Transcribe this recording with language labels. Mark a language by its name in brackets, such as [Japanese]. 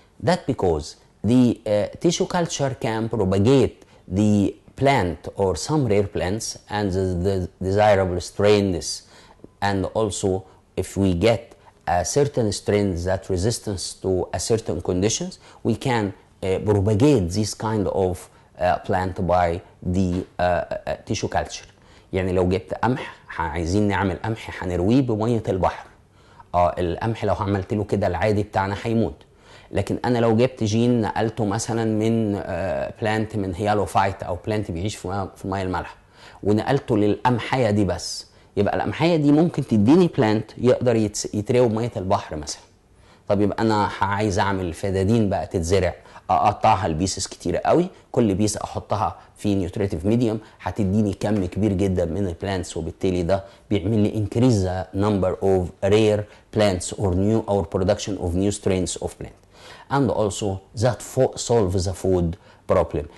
[English] That because the tissue culture can propagate the plant or some rare plants and the desirable strains. And also, if we get a certain strain that resistance to a certain conditions, we can propagate this kind of plant by the tissue culture. [Arabic] يعني لو جبت قمح، عايزين نعمل قمح هنرويه بمية البحر. القمح لو عملت له كده العادي بتاعنا هيموت. لكن انا لو جبت جين نقلته مثلا من بلانت من هيالوفايت او بلانت بيعيش في الميه المالحه ونقلته للقمحيه دي بس، يبقى القمحيه دي ممكن تديني بلانت يقدر يتروي بميه البحر مثلا. طب يبقى انا عايز اعمل فدادين بقى تتزرع، اقطعها لبيسز كتيره قوي، كل بيس احطها في نيوتريتيف ميديوم هتديني كم كبير جدا من البلانتس، وبالتالي ده بيعمل لي [English] increase the number of rare plants or new or production of new strains of plant. and also that solves the food problem.